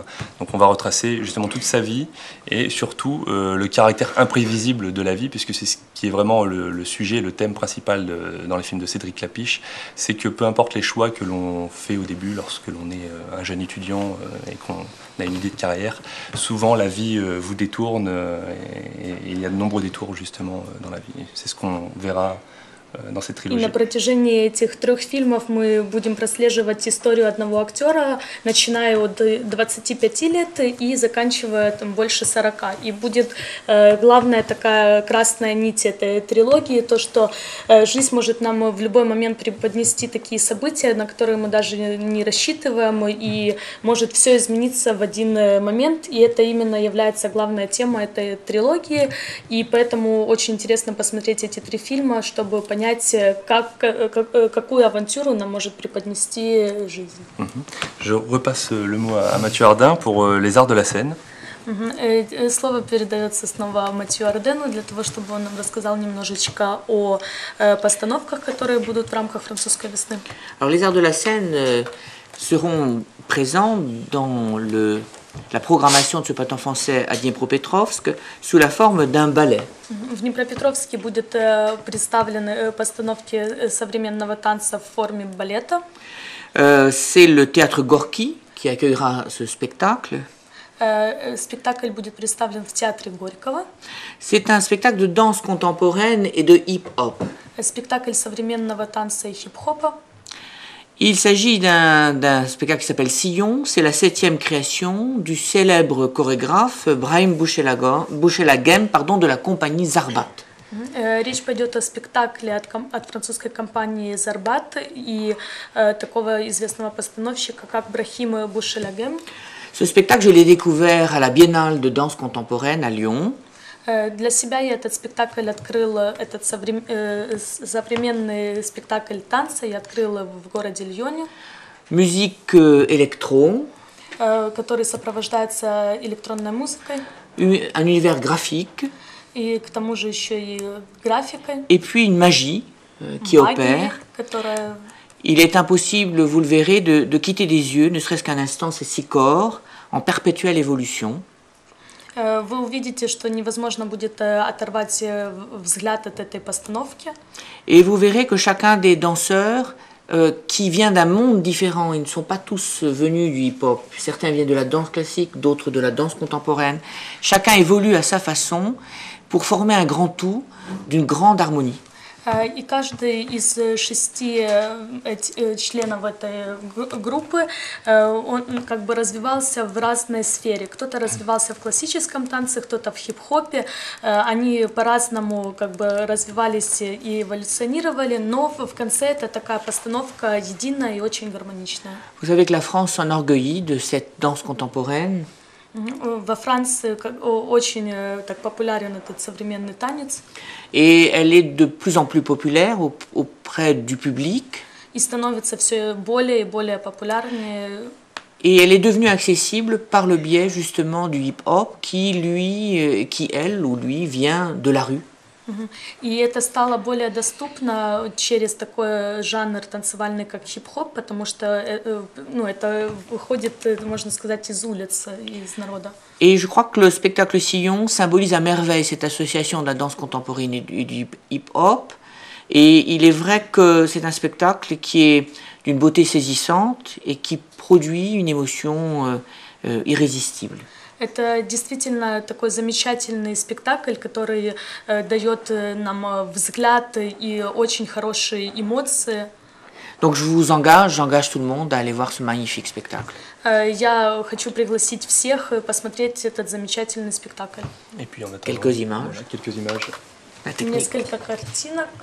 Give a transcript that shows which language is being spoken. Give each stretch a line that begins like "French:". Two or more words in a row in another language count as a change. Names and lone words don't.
French: Donc on va retracer justement toute sa vie, et surtout le caractère imprévisible de la vie, puisque c'est ce qui est vraiment le sujet, le thème principal dans les films de Cédric Lapiche, c'est que peu importe les choix que l'on fait au début, lorsque l'on est un jeune étudiant et qu'on a une idée de carrière, souvent la vie vous détourne et il y a de nombreux détours justement dans la vie. C'est ce qu'on verra dans cette trilogie.
Russian: И на протяжении этих 3 фильмов мы будем прослеживать историю одного актера, начиная от 25 лет и заканчивая больше 40. И будет главная такая красная нить этой трилогии, то, что жизнь может нам в любой момент преподнести такие события, на которые мы даже не рассчитываем, и может все измениться в один момент, и это именно является главная тема этой трилогии, и поэтому очень интересно посмотреть эти 3 фильма, чтобы понять, какую авантюру нам может преподнести жизнь.
French: Je repasse le mot à Mathieu Ardin pour les arts de la scène.
Russian: Слово передается снова Матью Ардену для того, чтобы он нам рассказал немножечко о постановках, которые будут в рамках французской весны.
French: Alors les arts de la scène seront présents dans le la programmation de ce printemps français à Dniepropetrovsk sous la forme d'un ballet.
Russian: В Днепропетровске будет представлены постановки современного танца в форме балета.
French: C'est le théâtre Gorky qui accueillera ce spectacle.
Russian: Спектакль будет представлен в театре Горького.
French: C'est un spectacle de danse contemporaine et de hip-hop.
Russian: Спектакль современного танца и хип-хопа.
French: Il s'agit d'un spectacle qui s'appelle Sillon. C'est la 7e création du célèbre chorégraphe Brahim Bouchelaghem de la compagnie Zarbat.
Russian: Речь пойдет о спектакле от французской компании «Зарбат» и такого известного постановщика, как Брахим Бушелягем.
French: Ce spectacle, je l'ai découvert à la Biennale de danse contemporaine à Lyon.
Russian: Для себя я этот спектакль открыла, этот современный спектакль танца я открыла в городе Лионе.
French: Musique électro.
Russian: Который сопровождается электронной музыкой.
French: Un univers graphique.
Russian: И к тому же еще и графикой.
French: Et puis une magie qui opère.
Russian: Которая...
French: Il est impossible, vous le verrez, de quitter des yeux, ne serait-ce qu'un instant, ces 6 corps en perpétuelle évolution.
Russian: Вы увидите, что невозможно будет оторвать взгляд от этой постановки.
French: Et vous verrez que chacun des danseurs qui vient d'un monde différent, ils ne sont pas tous venus du hip-hop. Certains viennent de la danse classique, d'autres de la danse contemporaine. Chacun évolue à sa façon pour former un grand tout d'une grande harmonie.
Russian: И каждый из 6 членов этой группы, он как бы развивался в разной сфере. Кто-то развивался в классическом танце, кто-то в хип-хопе. Они по-разному как бы развивались и эволюционировали, но в конце это такая постановка единая и очень гармоничная.
French: Vous savez que la France s'enorgueillit de cette danse contemporaine.
Russian: Во Франции очень так популярен этот современный танец.
French: Et elle est de plus en plus populaire auprès du public.
Russian: И становится все более и более популярнее.
French: Et elle est devenue accessible par le biais justement du hip-hop qui elle ou lui vient de la rue.
Russian: И это стало более доступно через такой жанр танцевальный, как хип-хоп, потому что это выходит, можно сказать, из улиц, из народа.
French: Et je crois que le spectacle Sillon symbolise à merveille cette association de la danse contemporaine et du hip-hop. Et il est vrai que c'est un spectacle qui est d'une beauté saisissante et qui produit une émotion irrésistible.
Russian: Это действительно такой замечательный спектакль, который дает нам взгляд и очень хорошие эмоции.
French: Donc j'engage tout le monde à aller voir ce magnifique spectacle.
Russian: Я хочу пригласить всех посмотреть этот замечательный спектакль.
French: Et puis on attend Quelques images. Voilà, quelques images. La technique.
Russian: Несколько картинок.